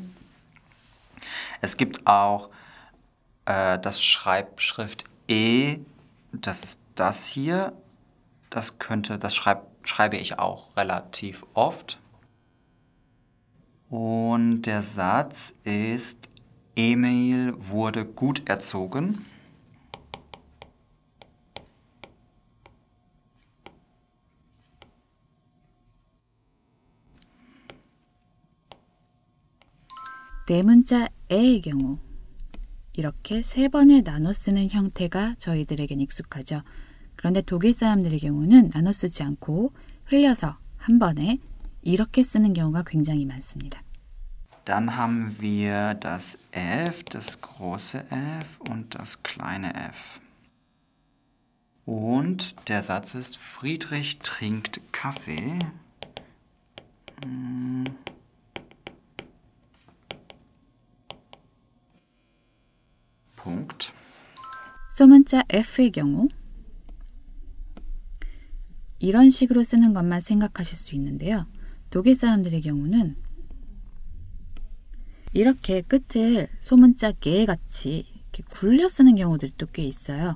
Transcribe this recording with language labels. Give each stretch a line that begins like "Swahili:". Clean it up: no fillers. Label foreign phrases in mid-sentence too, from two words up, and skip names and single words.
German: Es gibt auch das Schreibschrift E, das ist das hier. Das schreibe ich auch relativ oft. Und der Satz ist, Emil wurde gut erzogen.
Korean: 네 문자의 경우 이렇게 세 번을 나눠 쓰는 형태가 저희들에겐 익숙하죠. 그런데 독일 사람들의 경우는 나눠 쓰지 않고 흘려서 한 번에 이렇게 쓰는 경우가 굉장히 많습니다.
German: Dann haben wir das F, das große F und das kleine F. Und der Satz ist, Friedrich trinkt Kaffee. Punkt.
Korean: 소문자 F의 경우 이런 식으로 쓰는 것만 생각하실 수 있는데요. 독일 사람들의 경우는 이렇게 끝을 소문자 개같이 이렇게 굴려 쓰는 경우들이 또 꽤 있어요.